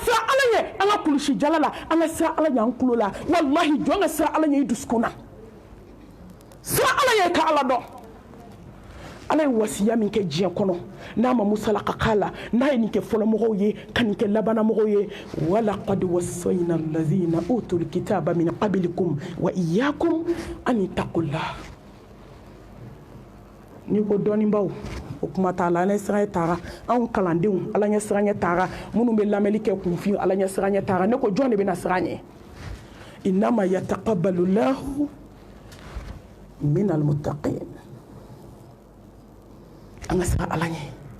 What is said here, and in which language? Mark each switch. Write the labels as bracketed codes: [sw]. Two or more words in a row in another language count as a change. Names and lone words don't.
[bm] siran ala ɲɛ an ka kulusi jala la an ka siran ala ɲɛ an tulo la walahi jɔn ka siran ala ɲɛ i dusukun na siran ala ɲɛ ka ala dɔn ala ye wasiya min kɛ diɲɛ kɔnɔ n'a ma musala ka k'a la n'a ye nin kɛ fɔlɔmɔgɔw ye ka nin kɛ labanamɔgɔw ye [ar] ولقد وصينا الذين أوتوا الكتاب من قبلكم وإياكم أن اتقوا الله [bm] ni ko dɔnnibaw o kuma t'a la ala ɲɛ siran ɲɛ taara anw kalandenw ala ɲɛ siran ɲɛ taara minnu bɛ lamɛnni kɛ kunfin ala ɲɛ siran ɲɛ taara ne ko jɔn de bɛna siran ɲɛ [ar] إنما يتقبل الله من المتقين [bm] an ka siran ala ɲɛ